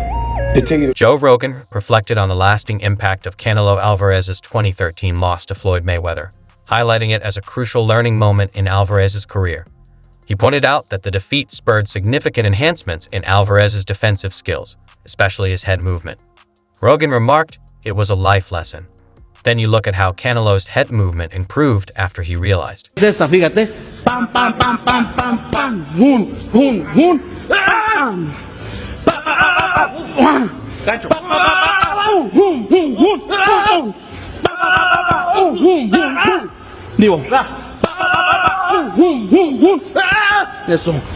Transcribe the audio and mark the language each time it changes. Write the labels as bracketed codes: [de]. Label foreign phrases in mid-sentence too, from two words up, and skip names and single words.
[en] Joe Rogan reflected on the lasting impact of Canelo Alvarez's 2013 loss to Floyd Mayweather, highlighting it as a crucial learning moment in Alvarez's career. He pointed out that the defeat spurred significant enhancements in Alvarez's defensive skills, especially his head movement. Rogan remarked it was a life lesson. Then you look at how Canelo's head movement improved after he realized. [es] Fíjate. Pam, pam, pam, pam, pam, pam. Hun, hun, hun. Gancho. Digo. Eso.